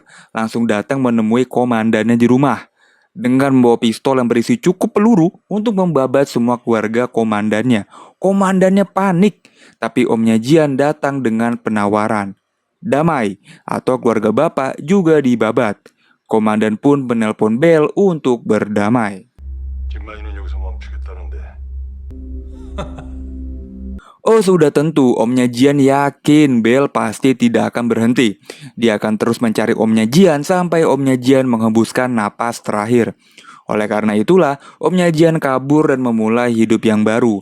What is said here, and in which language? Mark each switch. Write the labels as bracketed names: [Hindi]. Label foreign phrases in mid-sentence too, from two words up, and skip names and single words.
[Indonesian] Langsung datang menemui komandannya di rumah. Dengan membawa pistol yang berisi cukup peluru untuk membabat semua keluarga komandannya. Komandannya panik, tapi omnya Jian datang dengan penawaran. Damai, atau keluarga bapak juga dibabat. Komandan pun menelpon Bell untuk berdamai. [Korean] 김만희는 여기서 멈추겠다는데. [Indonesian] Oh sudah tentu, omnya Jian yakin Bell pasti tidak akan berhenti. Dia akan terus mencari omnya Jian sampai omnya Jian menghembuskan napas terakhir. Oleh karena itulah, omnya Jian kabur dan memulai hidup yang baru.